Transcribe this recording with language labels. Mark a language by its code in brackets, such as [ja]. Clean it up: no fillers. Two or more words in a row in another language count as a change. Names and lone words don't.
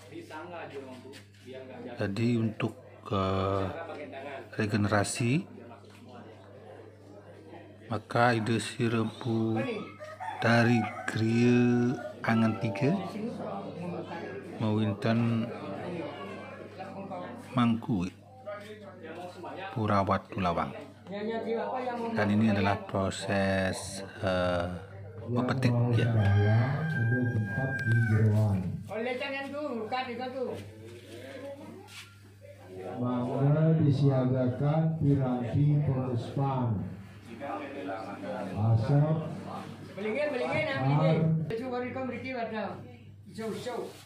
[id] Jadi untuk regenerasi maka ide sirebu dari Gria Angan 3 mewinten mangku Pura Watulawang, dan ini adalah proses mepetik ya. Mangga disiagakan piranti penguspan asap Belingin ambil ini. Coba rekam Ricky warna hijau.